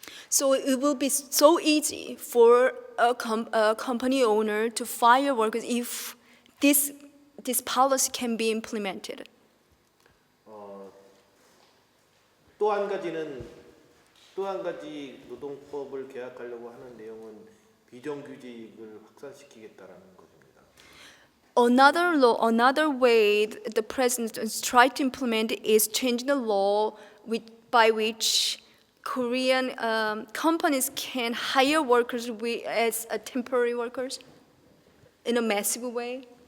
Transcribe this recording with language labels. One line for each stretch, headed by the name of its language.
English: So it will be so easy for a company owner to fire workers if this policy can be implemented.
Korean: 또 한 가지 노동법을 개혁하려고 하는 내용은 비정규직을 확산시키겠다라는 것입니다.
English: Another way the president is trying to implement is changing the law by which Korean companies can hire workers as temporary workers in a massive way.